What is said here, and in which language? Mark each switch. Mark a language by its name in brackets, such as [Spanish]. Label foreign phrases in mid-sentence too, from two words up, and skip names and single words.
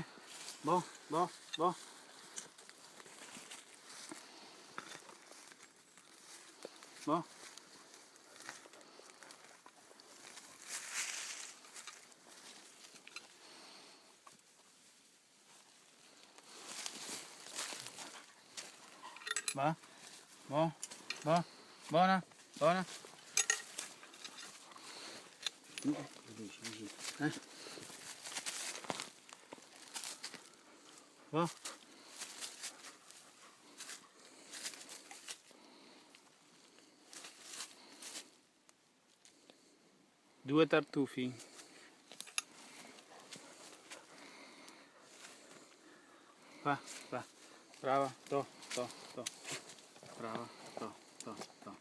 [Italian] Boh, boh, boh. Boh. Va? Boh, boh, buona, buona. Boh. Due tartufi. Va, va. Brava, to, to, to. Brava, to, to.